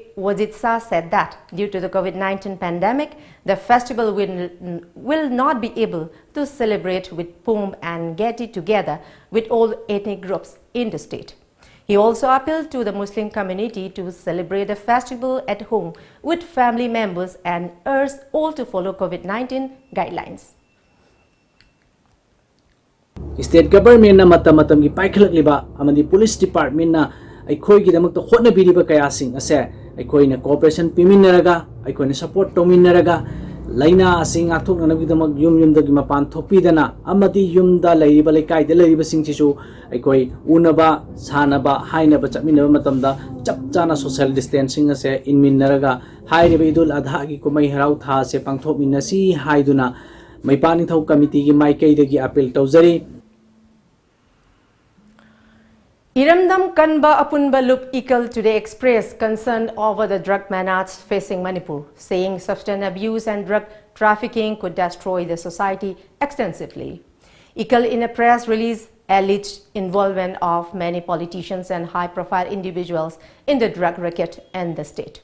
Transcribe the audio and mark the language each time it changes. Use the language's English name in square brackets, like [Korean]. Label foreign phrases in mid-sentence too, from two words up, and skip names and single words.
[English] Wajid Shah said that due to the COVID-19 pandemic, the festival will not be able to celebrate with pomp and gaiety together with all ethnic groups in the state. He also appealed to the Muslim community to celebrate the festival at home with family members and urged all to follow COVID-19 guidelines. State government [Manipuri] na matam gi paikhalakliba amadi [English] police department [Manipuri] na aikoi gi damak to hotna biriba kaya sing ase aikoi na cooperation piminaraga aikoi na support tominaraga laina asing athok na bidamak yum dagi mapan thopidana amadi yumda laiba laikai de laiba sing chisu aikoi unaba sanaba hainaba chapminaba matamda chapchana [English] social distancing [Manipuri] ase inminnaraga hairiba idul adha gi kumai harau tha se pangthok minasi haiduna maipa ningthau committee gi maikai dagi appeal tawjari. [English] Iramdam Kanba Apunba Lup Ikal today expressed concern over the drug menace facing Manipur, saying substance abuse and drug trafficking could destroy the society extensively. Ikal in a press release alleged involvement of many politicians and high-profile individuals in the drug racket in the state.